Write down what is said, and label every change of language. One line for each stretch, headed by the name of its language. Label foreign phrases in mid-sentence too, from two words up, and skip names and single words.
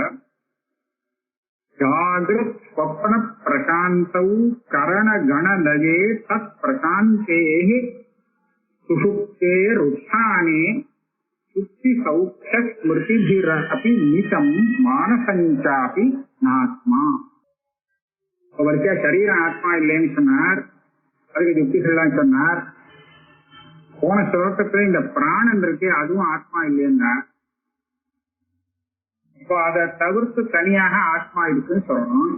Sanskrit: जागृत् स्वप्न प्रशान्तौ करणगणलये तत्प्रशान्तेः सुषुप्तेरुत्थाने सुप्तिसौख्यस्मृतिभिरपि नितं मानसञ्चापि नात्मा।
Tamil: அவருக்கு சரீர ஆத்மா இல்லைன்னு சொன்னார். அதுக்கு யுக்திகள்லாம் சொன்னார். போன ஸ்லோகத்துல இந்த பிராணன் இருக்கு, அதுவும் ஆத்மா இல்லைன்னா இப்போ அதை தவிர்த்து தனியாக ஆத்மா இருக்குன்னு சொல்லணும்.